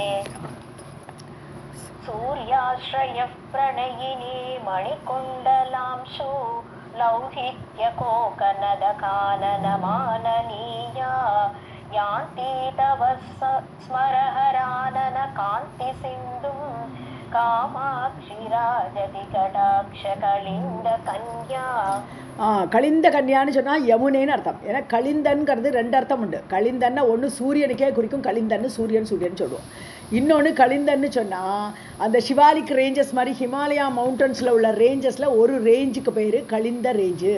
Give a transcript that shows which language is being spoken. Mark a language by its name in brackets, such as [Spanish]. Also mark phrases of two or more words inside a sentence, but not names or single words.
[Sanskrit] सूर्याश्रयः प्रणयिनी मणिकुण्डलांशु लौहित्यकोकनदकाननमाननीया यान्ति तव स्मरहरानन कान्तिसिन्धुं कामाक्षि राजति कटाक्षकलिन्दकन्या. [Tamil] கலிந்த கன்யான்னு சொன்னால் யமுனைன்னு அர்த்தம். ஏன்னா கலிந்தன்கிறது 2 அர்த்தம் உண்டு. கலிந்தன்னா ஒன்று சூரியனுக்கே குறிக்கும், கலிந்தன்னு சூரியன் சொல்லுவோம். இன்னொன்று கலிந்தன்னு சொன்னால் அந்த சிவாலிக் ரேஞ்சஸ் மாதிரி ஹிமாலயா மவுண்டன்ஸில் உள்ள ரேஞ்சஸில் ஒரு ரேஞ்சுக்கு பேர் கலிந்த ரேஞ்சு.